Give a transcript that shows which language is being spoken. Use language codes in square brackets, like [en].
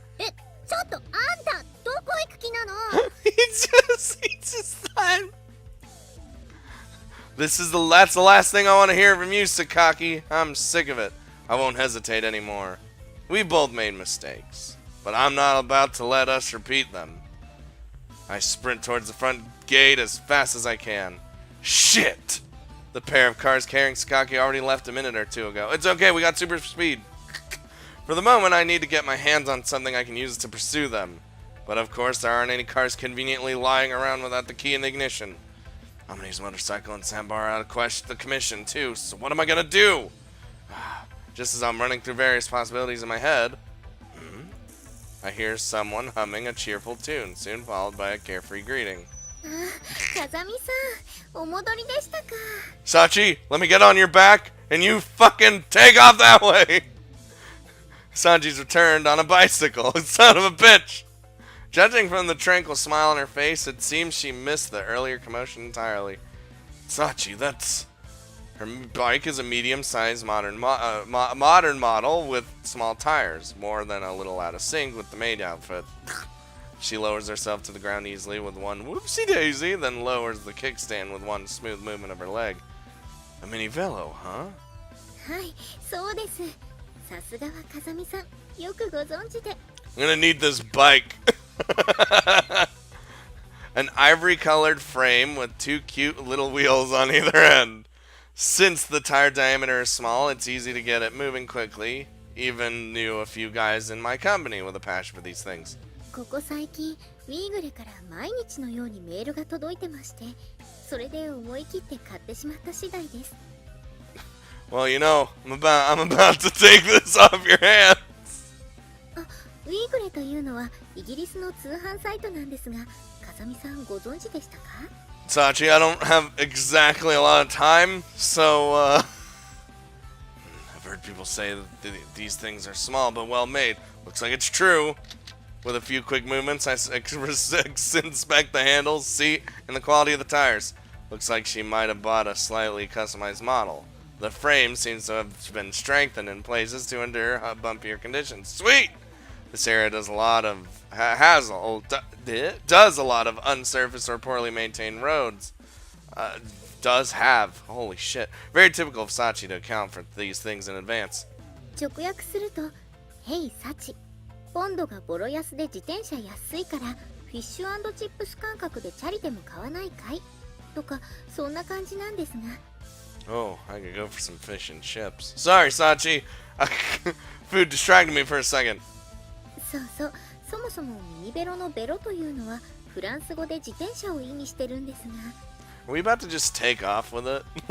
[ja] ちょっとあんたどこ行く気なの？ [en] he just left. That's the last thing I want to hear from you, Sakaki. I'm sick of it. I won't hesitate anymore. We both made mistakes, but I'm not about to let us repeat them. I sprint towards the front gate as fast as I can. Shit! The pair of cars carrying Sakaki already left a minute or two ago. It's okay, we got super speed. For the moment, I need to get my hands on something I can use to pursue them. But of course, there aren't any cars conveniently lying around without the key in the ignition. I'm gonna use motorcycle and sandbar out of the commission too, so what am I gonna do? Just as I'm running through various possibilities in my head, I hear someone humming a cheerful tune, soon followed by a carefree greeting. [ja] 風見さん、お戻りでしたか。 [en] Sachi, let me get on your back, and you fucking take off that way! Sanji's returned on a bicycle, son of a bitch! Judging from the tranquil smile on her face, it seems she missed the earlier commotion entirely. Sachi, that's... Her bike is a medium-sized modern model with small tires, more than a little out of sync with the maid outfit. She lowers herself to the ground easily with one whoopsie-daisy, then lowers the kickstand with one smooth movement of her leg. A mini velo, huh? [ja] はい、そうです。さすがは風見さん、よくご存知で。 [en] I'm gonna need this bike. An ivory-colored frame with two cute little wheels on either end. Since the tire diameter is small, it's easy to get it moving quickly. Even knew a few guys in my company with a passion for these things. [ja] ここ最近、ウィーグレから毎日のようにメールが届いてまして、それで思い切って買ってしまった次第です。 [en] Well, you know, I'm about to take this off your hands. [ja] あ、ウィーグレというのはイギリスの通販サイトなんですが、風見さんご存知でしたか？ [en] Sachi, I don't have exactly a lot of time, so, I've heard people say that these things are small but well made. Looks like it's true. With a few quick movements, I inspect the handles, seat, and the quality of the tires. Looks like she might have bought a slightly customized model. The frame seems to have been strengthened in places to endure bumpier conditions. Sweet! This area does a lot of unsurfaced or poorly maintained roads. Holy shit. Very typical of Sachi to account for these things in advance. [ja] 直訳すると、Hey サチ、ポンドがボロ安で自転車安いからフィッシュ&チップス感覚でチャリでも買わないかいとかそんな感じなんですが。 [en] Oh, I could go for some fish and chips. Sorry, Sachi. Food distracted me for a second. [ja] そうそう、そもそもミニベロのベロというのはフランス語で自転車を意味してるんですが。 [en] Are we about to just take off with it?